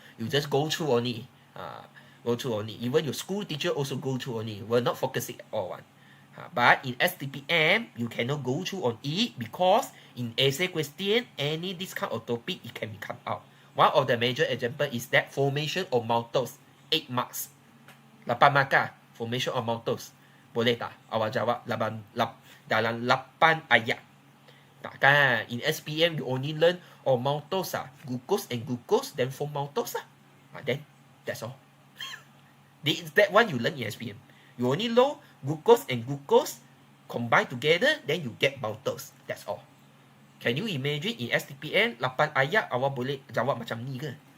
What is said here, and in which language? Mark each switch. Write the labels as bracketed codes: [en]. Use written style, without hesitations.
[en] You just go through only. Even your school teacher also go through only. We're not focusing at all. But in STPM, you cannot go through on it because in essay question, any this kind of topic, it can be cut out. One of the major example is that formation of maltose, 8 marks. 8 markah, formation of maltose. [ms] Boleh tak awak jawab dalam 8 ayat? Takkan. [en] In SPM, you only learn maltose, glucose and glucose, then form maltose. Then, that's all. That one you learn in SPM. You only know glucose and glucose combine together, then you get maltose. That's all. Can you imagine in STPM [ms] 8 ayat awak boleh jawab macam ni ke?